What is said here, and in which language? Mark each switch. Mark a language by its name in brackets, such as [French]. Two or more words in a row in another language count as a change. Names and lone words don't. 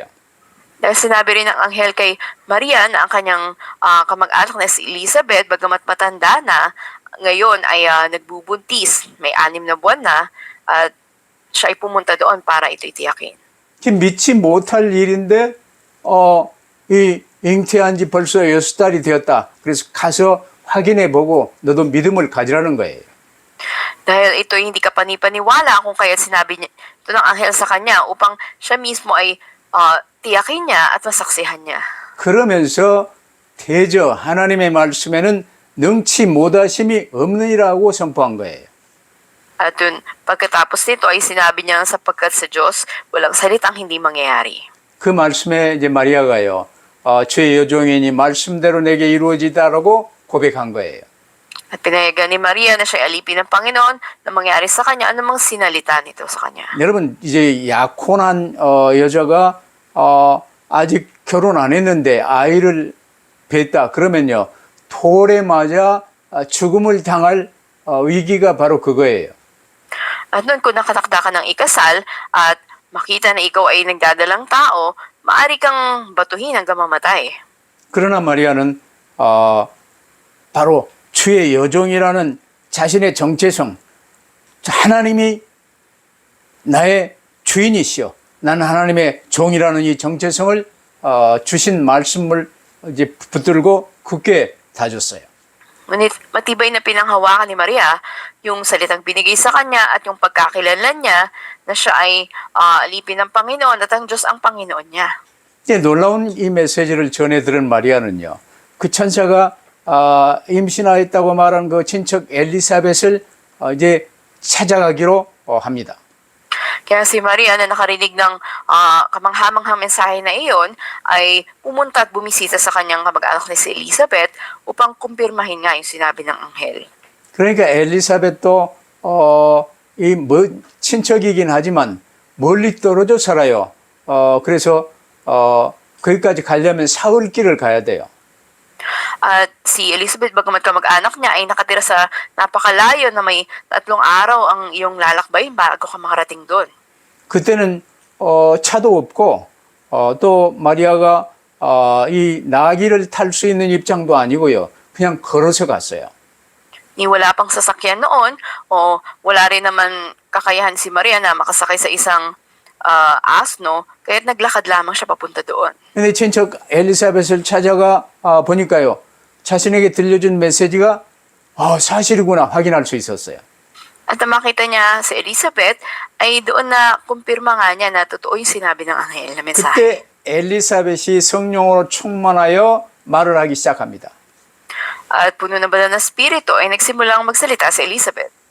[Filipino] Dahil sinabi rin ng anghel kay Maria na ang kanyang kamag-anak na si Elizabeth, bagamat matanda na, ngayon ay nagbubuntis, may 6 na buwan na, at siya ay pumunta doon para ito'y tiyakin. [Korean] 지금 믿지 못할 일인데 이 잉태한 지 벌써 6달이 되었다. 그래서 가서 확인해 보고 너도 믿음을 가지라는 거예요. [Filipino] Dahil ito hindi ka panipaniwala kung kaya sinabi niya, ito ng anghel sa kanya upang siya mismo ay tiyakin niya at masaksihan niya. [Korean] 그러면서 대저 하나님의 말씀에는 능치 못하심이 없느니라고 선포한 거예요. [Filipino] At dun, pagkatapos nito ay sinabi niya sapagkat sa Diyos, walang salitang hindi mangyayari. [Korean] 그 말씀에 이제 마리아가요, 주의 여종이니 말씀대로 내게 이루어지다라고 고백한 거예요. [Filipino] At pinayagan ni Maria na siya alipin ng Panginoon na mangyari sa kanya anumang sinalita nito sa kanya. [Korean] 여러분 이제 약혼한 여자가 아직 결혼 안 했는데 아이를 뵀다 그러면요 돌에 맞아 죽음을 당할 위기가 바로 그거예요. [Filipino] At noon kung nakatakda ka ng ikasal at makita na ikaw ay nagdadalang tao, maaari kang batuhin hanggang mamatay. [Korean] 그러나 마리아는 바로 주의 여종이라는 자신의 정체성, 하나님이 나의 주인이시여, 나는 하나님의 종이라는 이 정체성을 주신 말씀을 이제 붙들고 굳게 다졌어요. [Filipino] Ngunit matibay na pinanghawakan ni Maria yung salitang binigay sa kanya at yung pagkakilanlan niya na siya ay alipin ng Panginoon at ang Diyos ang Panginoon niya. [Korean] 이제 놀라운 이 메시지를 전해 들은 마리아는요, 그 천사가 임신하였다고 말한 그 친척 엘리사벳을 이제 찾아가기로 합니다. [Filipino] Kaya si Maria na nakarinig ng kamangha-manghang mensahe na iyon ay pumunta at bumisita sa kanyang kamag-anak na si Elizabeth upang kumpirmahin nga yung sinabi ng anghel. [Korean] 그러니까 엘리사벳도 친척이긴 하지만 멀리 떨어져 살아요. 그래서 거기까지 가려면 사흘길을 가야 돼요. [Filipino] At si Elizabeth, bagamat kamag-anak niya, ay nakatira sa napakalayo na may 3 araw ang iyong lalakbayin bago ka makarating doon. [Korean] 그때는 차도 없고 또 마리아가 이 나귀를 탈 수 있는 입장도 아니고요. 그냥 걸어서 갔어요. [Filipino] Ni wala pang sasakyan noon o wala rin naman kakayahan si Maria na makasakay sa isang asno, kaya't naglakad lamang siya papunta doon. [Korean] 근데 친척 엘리사벳을 찾아가 보니까요. 자신에게 들려준 메시지가 사실이구나 확인할 수 있었어요. [Filipino] At nang makita niya si Elizabeth, ay doon na kumpirma nga niya na totoo yung sinabi ng anghel na mensahe. [Korean] 그때 엘리사벳이 성령으로 충만하여 말을 하기 시작합니다. [Filipino] At puno na banal na spirito ay nagsimulang magsalita si Elizabeth.